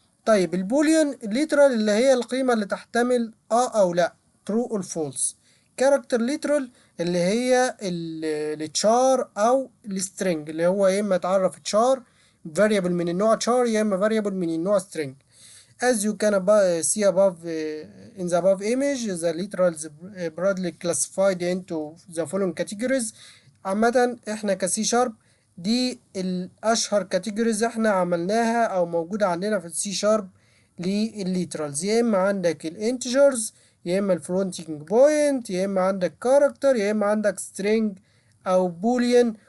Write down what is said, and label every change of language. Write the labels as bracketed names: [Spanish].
[Arabic] طيب البوليان ليترال اللي هي القيمة اللي تحتمل أو لأ، [English] true or false. [Arabic] كاركتر ليترال اللي هي التشار أو السترينج، اللي هو يا إما تعرف تشار variable من النوع تشار يا إما variable من النوع string. [English] As you can see above in the above image, the literals broadly classified into the following categories. [Arabic] عامة احنا كسي شارب دي الأشهر كاتيجوريز احنا عملناها أو موجودة عندنا في السي شارب للليترالز. يا إما عندك الانتجرز، يا إما الفلوتنج بوينت، يا إما عندك كاركتر، يا إما عندك سترينج أو بوليان.